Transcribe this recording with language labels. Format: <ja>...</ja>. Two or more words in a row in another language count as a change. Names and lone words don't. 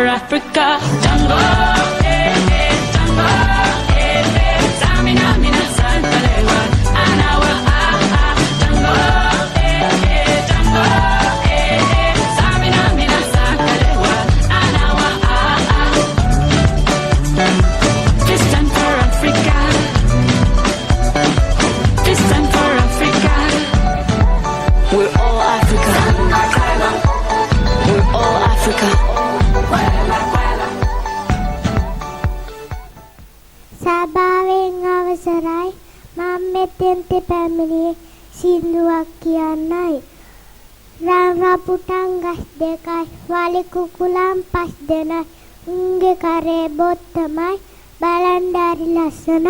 <en>Africa. Jungle, jungle, Samina, mina, Santalewa, Anawa, jungle, jungle, Samina, mina, Santalewa, Anawa, This time for Africa. This time for Africa. We're all Africa. We're all Africa.</en> <si>සභාවෙන් අවසරයි මම මෙතෙන්ට පැමිණියේ සින්දුවක් කියන්නයි. රන් රපුටන් ගස් දෙකයි වලි කුකුලන් පස් දෙනයි උන්ගේ කරේ බොත්තමයි බලන්න හරි ලස්සනයි.</si>